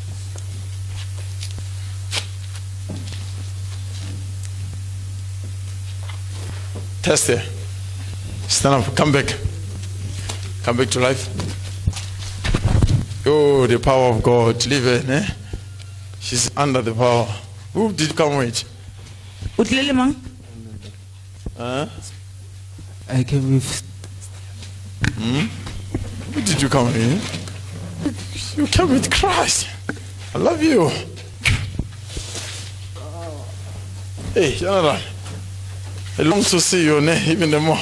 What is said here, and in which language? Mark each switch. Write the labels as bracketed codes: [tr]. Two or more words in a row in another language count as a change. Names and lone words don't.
[en] Test it. Stand up. Come back. Come back to life. Oh, the power of God. Leave it. Eh? She's under the power. Who did you come with? [st] O tlile le mang? [en] Huh? I came with Who did you come with? You came with Christ. I love you. Hey, General. I long to see your name even the more.